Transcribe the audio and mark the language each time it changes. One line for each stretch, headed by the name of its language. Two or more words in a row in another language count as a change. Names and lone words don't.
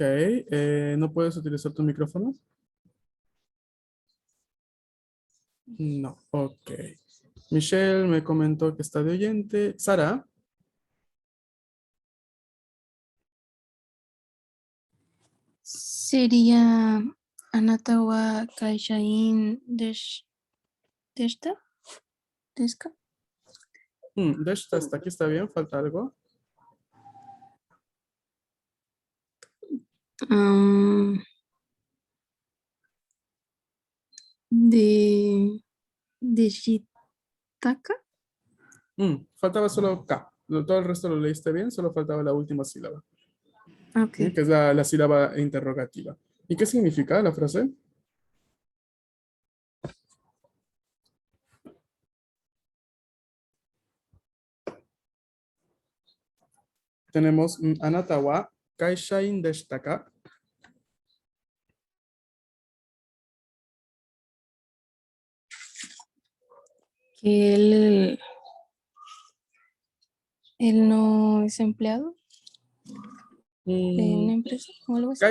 Spanish: ¿No puedes utilizar tu micrófono? No. Ok. Michelle me comentó que está de oyente. Sara. Sería
Japanese: あなたは会社員でした? Deska?
Spanish: De hecho, hasta aquí está bien. Falta algo. am, de Shitaka. Faltaba solo K. Todo el resto lo leíste bien, solo faltaba la última sílaba, Ok. que es la sílaba interrogativa. ¿Y qué significa la frase? Tenemos
Japanese: あなたは会社員でしたか?
Spanish: Que él no es empleado de una empresa o algo así.